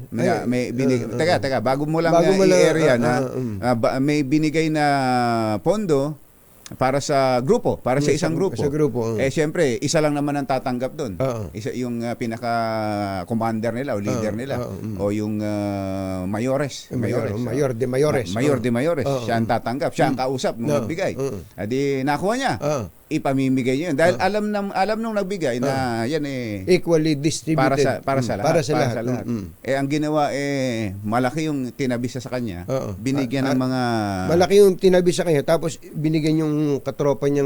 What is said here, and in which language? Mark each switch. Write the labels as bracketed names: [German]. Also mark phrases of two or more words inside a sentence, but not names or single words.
[Filipino] may binigay. Teka, bago mo lang i-area may binigay na pondo para sa grupo, para sa isang grupo. Sa grupo. Siyempre, isa lang naman ang tatanggap doon. Isa yung pinaka-commander nila o leader nila o yung mayores. Mayor de Mayores. Mayor de Mayores. Siya ang tatanggap. Siya ang kausap nung nagbigay. Adi nakuha niya. Ipamimigay niya yun. Dahil alam nung nagbigay na yan [English] Equally distributed. [Filipino] para sa lahat. Para sa lahat. Ang ginawa malaki yung tinabisa sa kanya. Binigyan ng mga malaki yung tinabi sa kanya, tapos binigyan yung katropa niyang